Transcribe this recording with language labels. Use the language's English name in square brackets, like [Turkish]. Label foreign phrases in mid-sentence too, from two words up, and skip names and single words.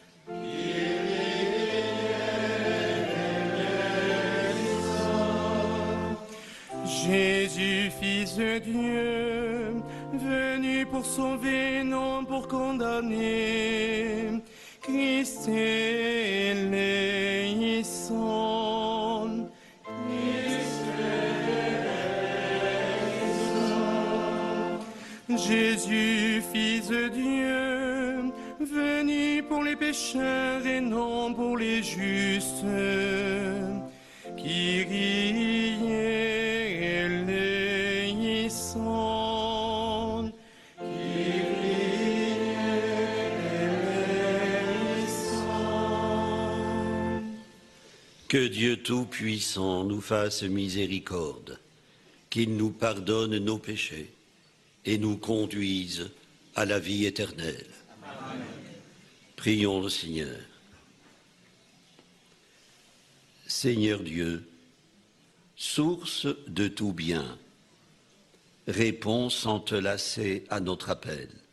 [French] Jésus, Fils de Dieu, venu pour sauver, non pour condamner, [Greek] Χριστέ ελέησον. [French] Jésus, Fils de Dieu, venu pour les pécheurs et non pour les justes, [Greek] Κύριε ελέησον. Κύριε ελέησον. [French] Que Dieu Tout-Puissant nous fasse miséricorde, qu'il nous pardonne nos péchés et nous conduise à la vie éternelle. Amen. Prions le Seigneur. Seigneur Dieu, source de tout bien, réponds sans te lasser à notre appel.